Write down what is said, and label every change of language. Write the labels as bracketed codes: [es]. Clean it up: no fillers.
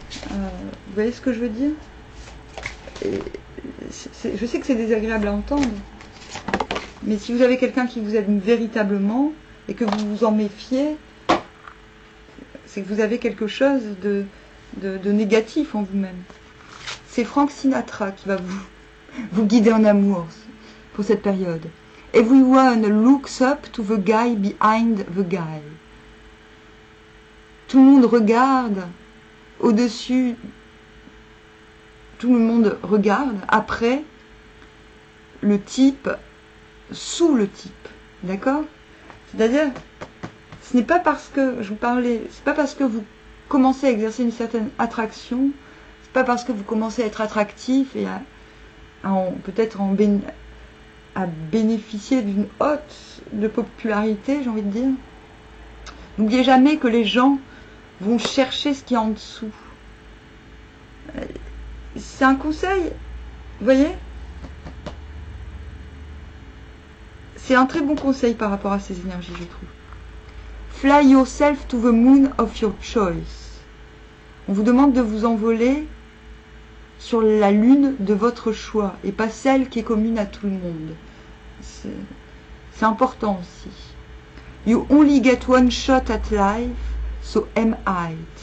[fr] Vous voyez ce que je veux dire? Je sais que c'est désagréable à entendre, mais si vous avez quelqu'un qui vous aime véritablement et que vous vous en méfiez, c'est que vous avez quelque chose de négatif en vous-même. C'est Frank Sinatra qui va vous guider en amour pour cette période. [en] Everyone looks up to the guy behind the guy. [fr] Tout le monde regarde au-dessus, tout le monde regarde après le type, sous le type. D'accord? C'est-à-dire, ce n'est pas parce que, je vous parlais, c'est pas parce que vous commencez à exercer une certaine attraction, c'est pas parce que vous commencez à être attractif et peut-être à bénéficier d'une hausse de popularité, j'ai envie de dire. N'oubliez jamais que les gens vont chercher ce qu'il y a en dessous. C'est un conseil, vous voyez? C'est un très bon conseil par rapport à ces énergies, je trouve. [en] Fly yourself to the moon of your choice. [fr] On vous demande de vous envoler sur la lune de votre choix et pas celle qui est commune à tout le monde. C'est important aussi. [en] You only get one shot at life, so am I.